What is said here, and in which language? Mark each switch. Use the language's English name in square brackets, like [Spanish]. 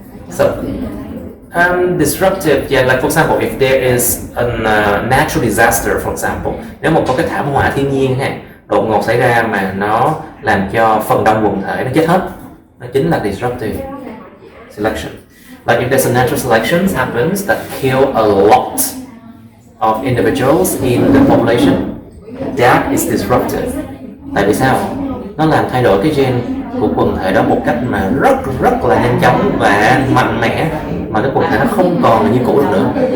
[English] So, disruptive, yeah, like for example, [Vietnamese] if there is a natural disaster, for example, nếu một có cái thảm họa thiên nhiên đột ngột xảy ra mà nó làm cho phần đông quần thể nó chết hết, nó chính là disruptive selection. [English] Like if there's a natural selection happens that kill a lot of individuals in the population, that is disruptive. [Vietnamese] Tại vì sao? Nó làm thay đổi cái gen của quần thể đó một cách mà rất là nhanh chóng và mạnh mẽ, mà cái quần thể nó không còn là như cũ được nữa.